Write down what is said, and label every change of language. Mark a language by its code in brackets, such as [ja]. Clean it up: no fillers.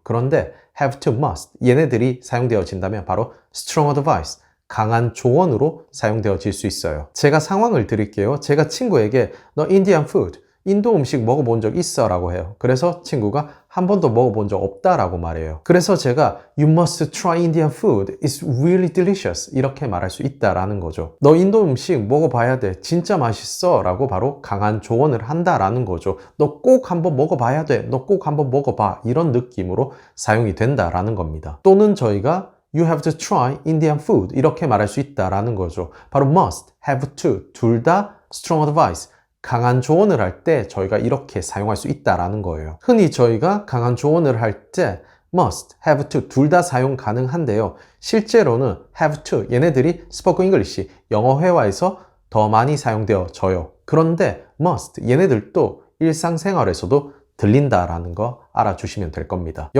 [ko] 그런데 have to, must 얘네들이 사용되어진다면 바로 strong advice, 강한 조언으로 사용되어질 수 있어요. 제가 상황을 드릴게요. 제가 친구에게 너 Indian food, 인도 음식 먹어본 적 있어? 라고 해요. 그래서 친구가 한 번도 먹어본 적 없다 라고 말해요. 그래서 제가 [en] You must try Indian food. It's really delicious. [ko] 이렇게 말할 수 있다라는 거죠. 너 인도 음식 먹어봐야 돼. 진짜 맛있어. 라고 바로 강한 조언을 한다라는 거죠. 너 꼭 한번 먹어봐야 돼. 너 꼭 한번 먹어봐. 이런 느낌으로 사용이 된다라는 겁니다. 또는 저희가 [en] You have to try Indian food. [ko] 이렇게 말할 수 있다라는 거죠. 바로 must, have to 둘 다 strong advice. 강한 조언을 할 때 저희가 이렇게 사용할 수 있다라는 거예요. 흔히 저희가 강한 조언을 할 때 must, have to 둘 다 사용 가능한데요. 실제로는 have to 얘네들이 spoken English, 영어 회화에서 더 많이 사용되어져요. 그런데 must 얘네들도 일상생활에서도 들린다라는 거 알아주시면 될 겁니다.